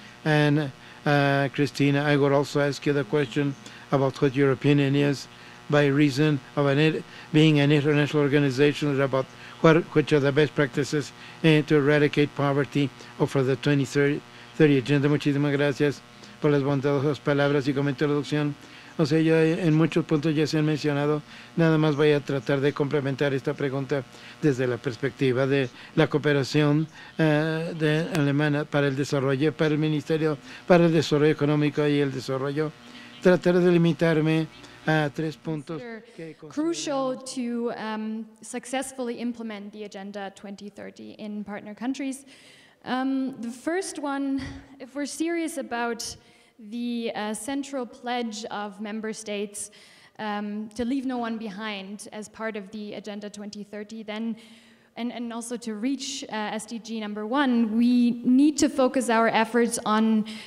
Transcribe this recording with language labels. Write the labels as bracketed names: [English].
[English] And Christina, I would also ask you the question about what your opinion is by reason of being an international organization, about which are the best practices to eradicate poverty or for the 2030 agenda. [Spanish] Muchísimas gracias por las bondadosas palabras y como introducción. O sea, ya en muchos puntos ya se han mencionado. Nada más voy a tratar de complementar esta pregunta desde la perspectiva de la cooperación alemana para el desarrollo, para el Ministerio para el Desarrollo Económico y el Desarrollo. Trataré de limitarme a 3 puntos. [English] Crucial to successfully implement the Agenda 2030 in partner countries. The first one, if we're serious about the central pledge of member states to leave no one behind as part of the Agenda 2030, then and also to reach SDG number 1, we need to focus our efforts on